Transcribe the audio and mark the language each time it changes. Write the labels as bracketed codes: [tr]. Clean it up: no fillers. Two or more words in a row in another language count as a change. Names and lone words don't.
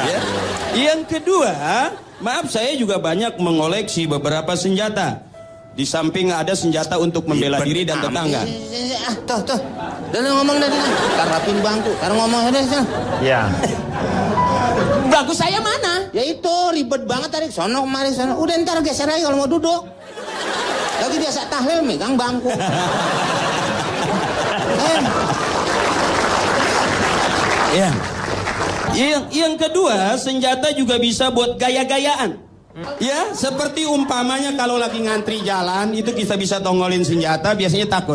[id] Yang kedua, maaf, saya juga banyak mengoleksi beberapa senjata. Di samping ada senjata untuk membela diri dan tetangga. Tuh. Udah lu ngomong dah. Tarapin bangku. Sekarang ngomong udah sana. Ya. Bagus saya mana? Ya itu ribet banget tadi. Sono kemari sono. Udah ntar geser aja kalau mau duduk. Lagi biasa tahlil megang bangku. Ya. Yang kedua, senjata juga bisa buat gaya-gayaan. Ya, seperti umpamanya kalau lagi ngantri jalan, itu kita bisa tongolin senjata, biasanya takut.